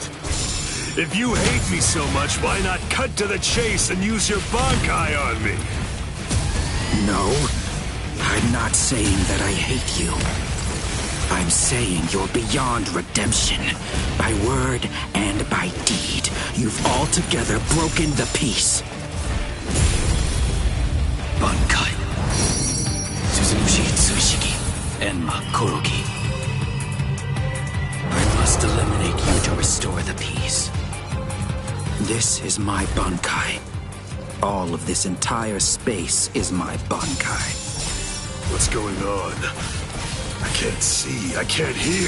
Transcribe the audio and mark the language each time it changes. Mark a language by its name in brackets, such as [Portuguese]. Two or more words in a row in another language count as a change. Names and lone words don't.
[English] If you hate me so much, why not cut to the chase and use your Bankai on me? No, I'm not saying that I hate you. I'm saying you're beyond redemption. By word and by deed, you've altogether broken the peace. Bankai. Suzumushi Tsushigi. Enma Kuroki. I must eliminate you to restore the peace. This is my Bankai. All of this entire space is my Bankai. What's going on? I can't see, I can't hear.